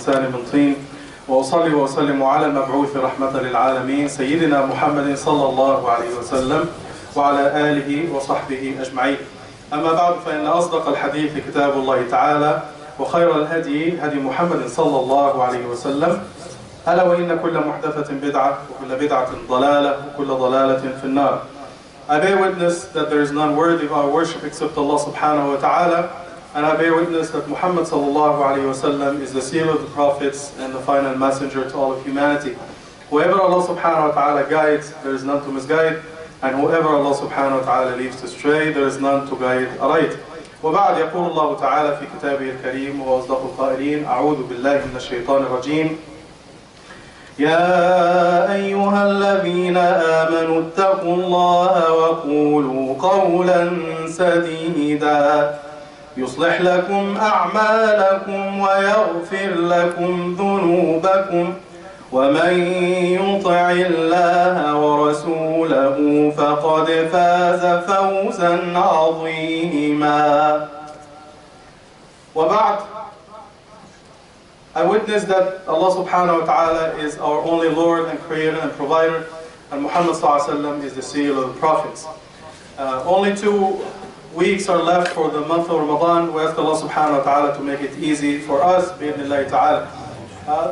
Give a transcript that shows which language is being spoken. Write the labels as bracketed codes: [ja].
[ar] من طين وأصلي وأسلم على المبعوث رحمة للعالمين سيدنا محمد صلى الله عليه وسلم وعلى آله وصحبه أجمعين. أما بعد فإن أصدق الحديث كتاب الله تعالى وخير الهدي هدي محمد صلى الله عليه وسلم ألا وإن كل محدثة بدعة وكل بدعة ضلالة وكل ضلالة في النار. [en] I bear witness that there is none worthy of our worship except Allah subhanahu wa ta'ala, and I bear witness that Muhammad sallallahu alayhi wa sallam is the seal of the prophets and the final messenger to all of humanity. Whoever Allah subhanahu wa ta'ala guides, there is none to misguide, and whoever Allah subhanahu wa ta'ala leaves to stray, there is none to guide aright. [ar] وبعد يقول الله تعالى في كتابه الكريم وأصدق القائلين أعوذ بالله من الشيطان الرجيم يا أيها الذين آمنوا اتقوا الله وقولوا قولا سديدا يصلح لكم أعمالكم ويغفر لكم ذنوبكم ومن يطع الله ورسوله فقد فاز فوزا عظيما. [en] وبعد, I witness that Allah subhanahu wa ta'ala is our only Lord and Creator and Provider, and Muhammad sallallahu alayhi wa sallam is the seal of the prophets. Only 2 weeks are left for the month of Ramadan. We ask Allah subhanahu wa ta'ala to make it easy for us, bi'idhnillahi ta'ala.